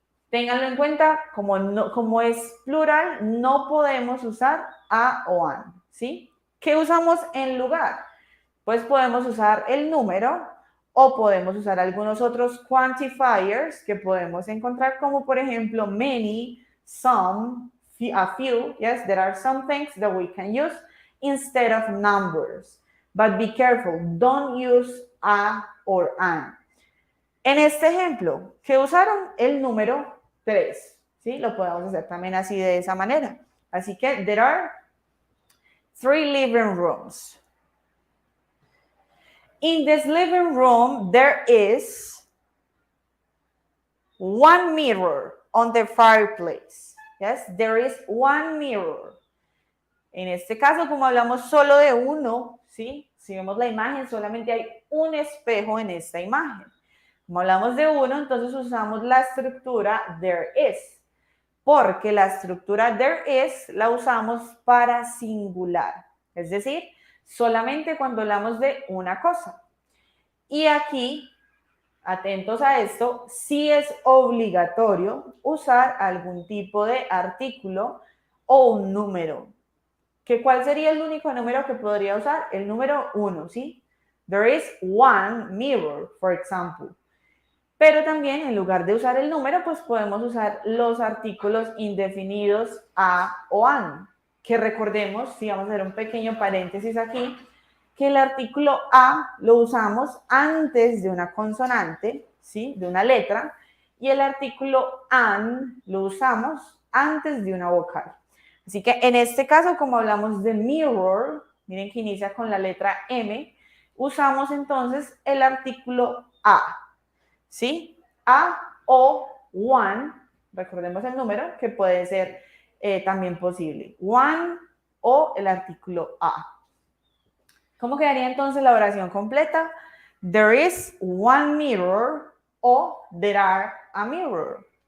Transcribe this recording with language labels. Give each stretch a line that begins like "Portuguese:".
Spanish: Ténganlo en cuenta, como es plural, no podemos usar a o an, ¿sí? ¿Qué usamos en lugar? Pues podemos usar el número o podemos usar algunos otros quantifiers que podemos encontrar, como por ejemplo many, some, a few.
English: Yes, there are some things that we can use instead of numbers. But be careful, don't use a or an.
Spanish: En este ejemplo, ¿qué usaron? El número 3, ¿sí? Lo podemos hacer también así de esa manera. Así que
English: there are 3 living rooms. In this living room, there is 1 mirror on the fireplace. Yes, there is 1 mirror.
Spanish: En este caso, como hablamos solo de uno, ¿sí? Si vemos la imagen, solamente hay un espejo en esta imagen. Como hablamos de uno, entonces usamos la estructura there is, porque la estructura there is la usamos para singular, es decir, solamente cuando hablamos de una cosa. Y aquí, atentos a esto, sí es obligatorio usar algún tipo de artículo o un número. ¿Cuál sería el único número que podría usar? El número 1, ¿sí?
English: There is 1 mirror, for example.
Spanish: Pero también, en lugar de usar el número, pues podemos usar los artículos indefinidos a o an, que recordemos, si vamos a hacer un pequeño paréntesis aquí, que el artículo a lo usamos antes de una consonante, ¿sí? De una letra, y el artículo an lo usamos antes de una vocal. Así que en este caso, como hablamos de mirror, miren que inicia con la letra M, usamos entonces el artículo a. ¿Sí? A o 1, recordemos el número, que puede ser también posible. 1 o el artículo a. ¿Cómo quedaría entonces la oración completa?
English: There is one mirror or there are a mirror.